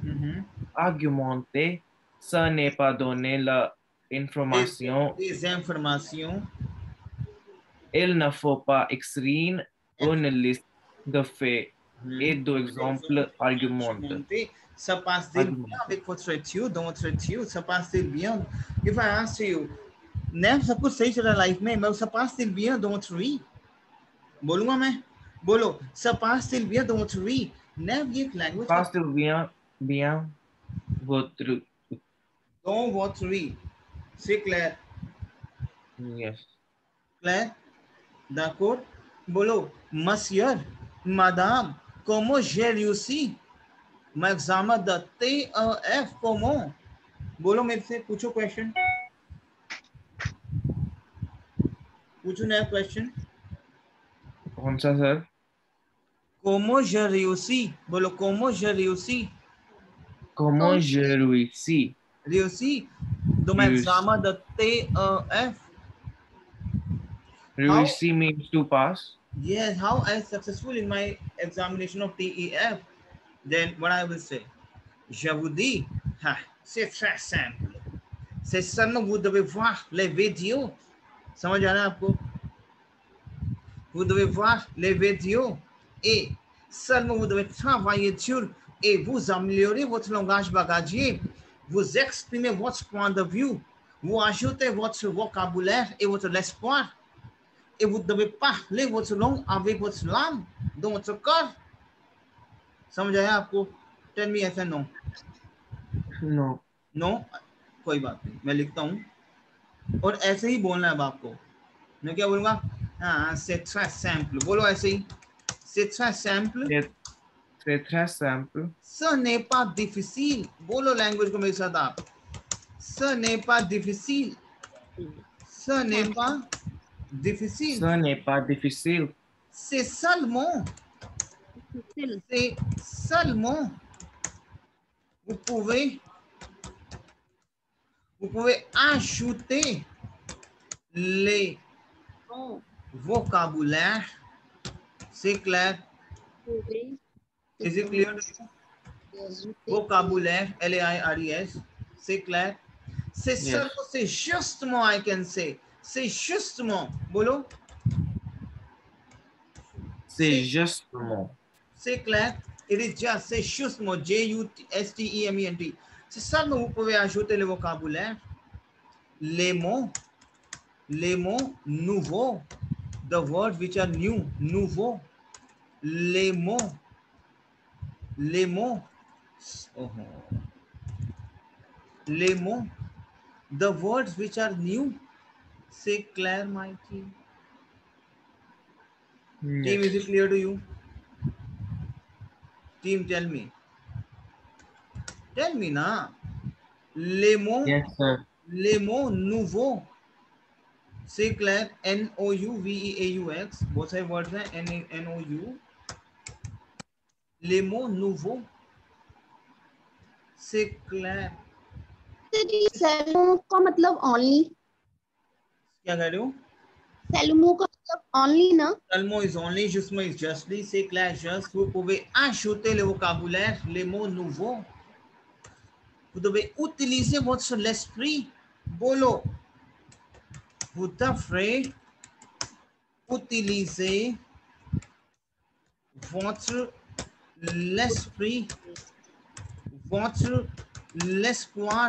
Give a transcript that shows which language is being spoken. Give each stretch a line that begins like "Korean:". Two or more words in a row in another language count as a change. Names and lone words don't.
French: argumente, ça n'est pas donner la information, Des informations. il ne faut pas écrire une liste de faits et d'exemples argumentés. Argumente. Ça passe-t-il bien avec votre étude, dans votre étude? Ça passe-t-il bien?
English: If I ask you,
Hindi: नैब सब कुछ सही चल रहा है लाइफ में, मैं
French: ça passe-t-il bien dans votre vie?
Hindi: बोलूंगा मैं, बोलो
French: ça passe-t-il bien dans votre vie?
Hindi: नैब ये एक लैंग्वेज
French: Passe-t-il bien votre... dans votre vie, c'est clair,
English: Yes.
French: clair, d'accord? बोलो monsieur, madame, comment j'ai réussi mon examen de TEF? comment?
Hindi: बोलो मेरे से, पूछो क्वेश्चन, पूछो नया क्वेश्चन. कौन सा सर?
French: Comment j'ai réussi? बोलो comment j'ai réussi? Comment je réussis? Réussi dans mon examen de TEF.
English: Réussi means to pass. Yes, how I successful in my examination of TEF? Then what I will say?
French: Je vous dis, c'est très simple. C'est seulement vous devez voir les vidéos.
Hindi: समझ आ रहा है आपको?
French: Vous devez voir les vidéos et seulement vous devez travailler dur et vous améliorer votre langage bagagier. Vous exprimez votre point de vue. Vous ajoutez votre vocabulaire et votre espoir. Et vous devez parler votre langue avec votre langue dans votre corps.
Hindi: समझ आया आपको?
English: Tell me yes or no. No. No,
Hindi: कोई बात नहीं, मैं लिखता हूँ और ऐसे ही बोलना है अब आपको. मैं क्या बोलूँगा? हाँ,
French: c'est très simple.
Hindi: बोलो ऐसे ही.
French: C'est très simple. C'est très simple. Ce n'est pas difficile.
Hindi: बोलो लैंग्वेज को मेरे साथ आप.
French: Ce n'est pas difficile. Ce n'est pas difficile. Ce n'est pas difficile. C'est seulement. C'est seulement. Vous pouvez ajouter les vocabulaires. C'est clair?
English: Is it clear?
French: Vocabulaire, L-A-I-R-E-S. C'est clair? C'est seulement, c'est justement,
English: I can say.
French: C'est justement. बोलो. C'est justement. C'est clair?
English: It is just,
French: c'est justement, J-U-S-T-E-M-E-N-T. C'est seulement vous pouvez ajouter le vocabulaire, les mots nouveaux,
English: the words which are new,
French: nouveau, les mots,
English: the words which are new.
French: C'est clair,
English: my team? Yes. Team, is it clear to you? Team, tell me. Tell me na.
French: Les mots,
English: Yes, sir.
French: les mots nouveaux. C'est clair?
Hindi: N-O-U-V-E-A-U-X. बहुत सारे words हैं.
French: N-O-U. Les mots nouveaux. C'est clair?
Hindi: सेलमो का मतलब ओनली. क्या कह रहे हो? सेलमो का मतलब ओनली ना.
English: Seulement is only, justement is justly.
French: C'est clair? Juste. Vous pouvez ajouter le vocabulaire, les mots nouveaux. Vous devez utiliser votre l'esprit.
Hindi: Bolo.
French: Vous devrez utiliser votre l'esprit, votre l'espoir.